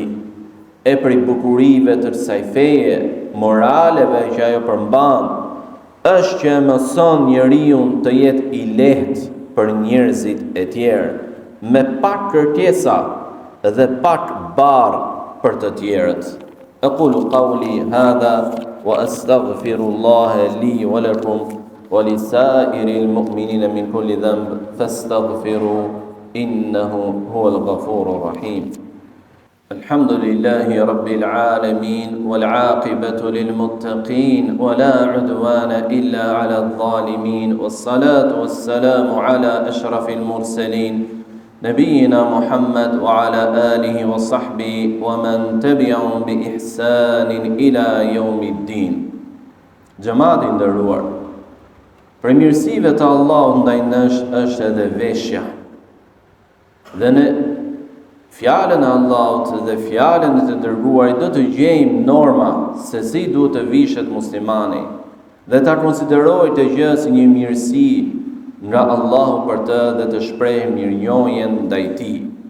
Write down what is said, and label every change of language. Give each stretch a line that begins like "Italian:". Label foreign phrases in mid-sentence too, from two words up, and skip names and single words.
Albanian: E prej bukurive të kësaj feje, moraleve që ajo përmban, është që mëson njeriu të jetë i lehtë për njerëzit e tjerë, me pak kërkesa dhe pak barë për të tjerët.
Arabic: أقول قولي هذا وأستغفر الله لي ولكم ولسائر المؤمنين من كل ذنب فاستغفروا إنه هو الغفور الرحيم. الحمد لله رب العالمين والعاقبة للمتقين ولا عدوان إلا على الظالمين والصلاة والسلام على أشرف المرسلين نبينا محمد وعلى آله وصحبه ومن تبعهم بإحسان إلى يوم الدين.
Albanian: Gjemati nderuar, prej mirësive të Allahut ndaj nesh është edhe veshja. Dhe në fjalën e Allahut dhe fjalën e të dërguarit do të gjejmë norma se si duhet të vishet muslimani dhe ta konsiderojë të gjë si një mirësi nga Allahu për të dhe të shprehë mirënjohjen ndaj tij.